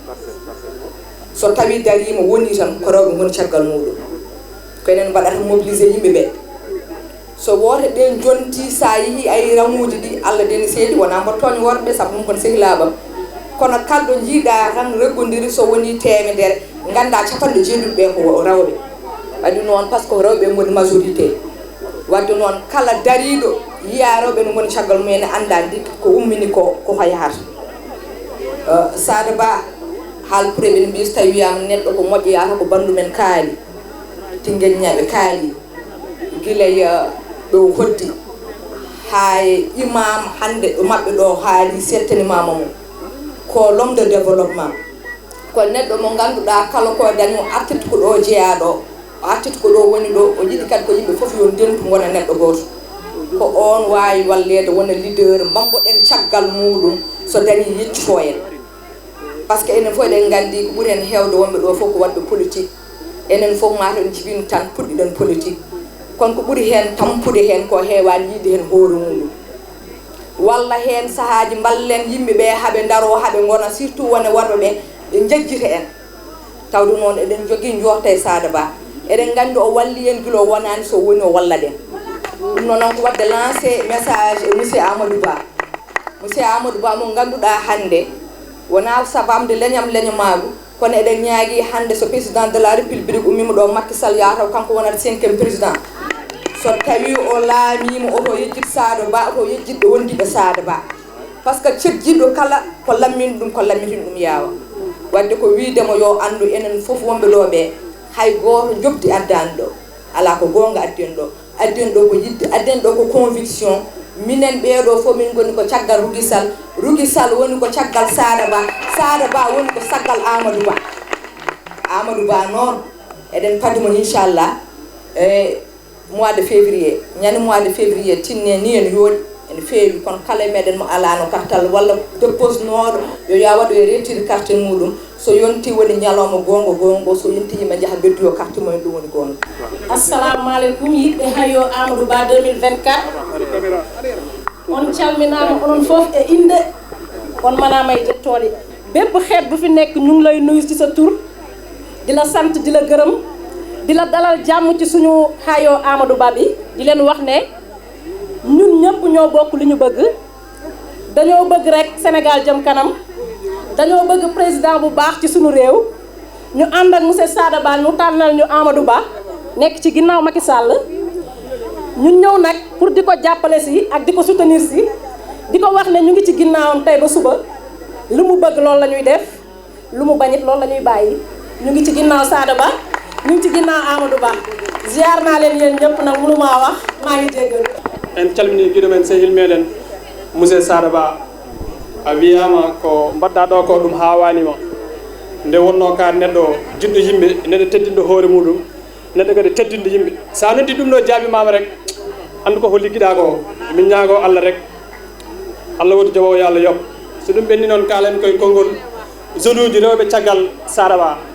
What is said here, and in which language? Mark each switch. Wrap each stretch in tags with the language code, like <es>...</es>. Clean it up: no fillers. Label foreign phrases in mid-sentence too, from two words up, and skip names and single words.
<ff>so tawi darima woni tan ko rewɓe goni caggal muɗum ko enen mbaɗata mobilisé yimɓeɓe so woto ɗen jonti sa yeehi ay ramuji ɗi Allah deni seedi wona mbattoño worɓe saabu ɗum kono sehilaɓam kono kalɗo jiiɗa tan reggodiri so woni temedere ganda capanɗe jeeɗuɓe ko rewɓe waɗi noon</ff> <fr>par ce que</fr> <ff>rewɓe goni majorité wadde noon kala dariɗo yiya rewɓe no goni caggal mumen anda ndi ko ummini ko hoy yahata Sada Ba haal pour eɓen mbi so tawi wiyama neɗɗo ko moƴƴo yata ko bandu men kaali tingueñaɓe kaali guilay ɗo hoddi ha imam hande ɗo mabɓe ɗo haali settanimama mum ko</ff> <fr>l'homme de développement</fr> <ff>ko neɗɗo mo ganduɗa kala ko dañi o artiti ko ɗo jeeyaɗo o artiti ko ɗo woni ɗo o yiɗi kadi ko yimɓe foof yo ndentu gona neɗɗo goto ko on wawi wallede wona leader mbamboɗen caggal muɗum so dañi yeccito en</ff> <fr>par ce que</fr> <ff>enen fof eɗen gandi ko ɓuuri hen hewde wonɓe ɗo fof ko wadde politique enen fof mata en jibin tan puɗɗiɗen politique kono ko ɓuuri hen tampude hen ko heewani yiide hen hoore muɗum walla hen sahaji ballen yimɓeɓe haaɓe daro haaɓe gona surtout wone worɓe ɓe ɓe jejjita en tawde noon eɗen jogui jorta e Sada Ba eɗen gandi o walli en guila o wonani so woni o walla ɗen ɗum noon ko wadde</ff> <fr>lancé message</fr> <ff>e monsieur Amadou Ba mo ganduɗa hande wona sabamde leñamagu kono eɗen ñaagui hande so</ff> <fr>président de la république</fr> <ff>ummima ɗo Macky Sall yataw kanko wonata 5e président so tawi o laamima oto yejjid Sada Ba oto yejjidɓe wondiɓe Sada Ba</ff> <fr>par ce que</fr> <ff>cejjiɗo kala ko lammini ɗum ko lammitini ɗum yaawa wadde ko widemo yo andu enen foof wonɓe ɗo ɓe hay goto jobdi addani ɗo ala ko gonga addeni ɗo ko yidde addeni ɗo ko conviction minen ɓeeɗo fof min goni ko caggal Rugi Sall woni ko caggal Sada Ba woni ko caggal Amadou Ba noon eɗen paadimo inchallah e</ff> <fr>mois de février</fr> <ff>ñande</ff> <fr>mois de février</fr> <ff>tinne ni en yooɗi ene feewi kono kala meɗen mo alano kartal walla dépose noɗo yo ya waɗo e</ff> <fr>retire carte</fr> <ff>muɗum so yonti woni ñalawma gongo so yonti yimɓe jaaha bedduyo carte mumen ɗum woni gonga.</ff> <ar>Assalamu aleykum</ar> <ff>yiɗɓe hayo Amadou Ba 2024 on calminama onon foof e inde on manama e jettode</ff> <wo>bépp xeet bu fi nekk ñu ngi lay nuyu ci sa tur di la sant di la gërëm di la dalal jàmm ci suñu hayo Amadou Ba bi di leen wax ne ñun ñëpp ñoo bokk li ñu bëgg dañoo bëgg rek Sénégal jëm kanam dañoo bëgg président bu baax ci suñu réew ñu ànd ak monsieur Sada Ba ñu tànnal ñu Amadou Ba nekk ci ginnaaw Macky Sall ñun ñëw nag pour di ko jàppale si ak di ko soutenir si di ko wax ne ñu ngi ci ginnaawam tey ba suba lu mu bëgg loolu la ñuy def lu mu bañit loolu la ñuy bàyyi ñu ngi ci ginnaaw Sada Ba ñu ngi ci ginnaaw Amadou Ba ziar naa leen yéen ñëpp nag mënu maa wax maa ngi jéggal</wo> <ff>en calmini giɗo men sehil meɗen monsieur Sada Ba a wiyama ko mbaɗɗa ɗo ko ɗum hawanima nde wonno ka neɗɗo jiɗɗo yimɓe neɗɗo teddinɗo hoore muɗum neɗɗo kadi teddinde yimɓe sa noddi ɗum ɗo jaabimama rek andu ko ligguiɗa ko min ñaago Allah rek Allah woto jaɓowo yo Allah yoɓ so ɗum ɓenni noon kalen koye konngol zone uji rewɓe caggal Sada Ba</ff>